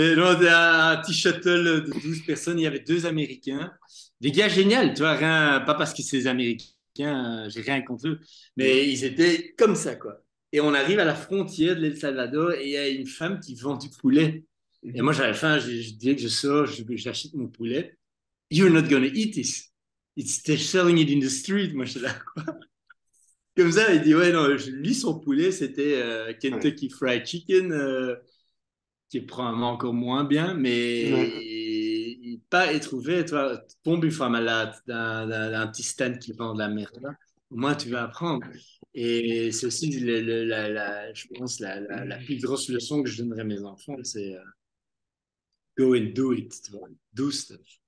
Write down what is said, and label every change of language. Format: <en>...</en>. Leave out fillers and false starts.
<fr>Et non, c'était un petit shuttle de 12 personnes. Il y avait deux Américains. Des gars géniaux, tu vois, rien, pas parce que c'est des Américains, j'ai rien contre eux, Mm. mais ils étaient comme ça, quoi. Et on arrive à la frontière de l'El Salvador et il y a une femme qui vend du poulet. Et moi, Mhm. j'avais faim, je dis que je sors, j'achète mon poulet.</fr> <en>You're not gonna eat this. They're selling it in the street.</en> <fr>Moi, je suis là, quoi. Comme ça, il dit, ouais, non, lui, son poulet, c'était Ouais. Kentucky Fried Chicken, qui est probablement encore moins bien, mais Ouais. pas être ouvert, tu vois, tombe une fois malade d'un petit stand qui vend de la merde, là. Au moins, tu vas apprendre. Et c'est aussi, je pense, la plus grosse leçon que je donnerais à mes enfants, c'est</fr> <en>go and do it,</en> <fr>tu vois,</fr> <en>do stuff.</en>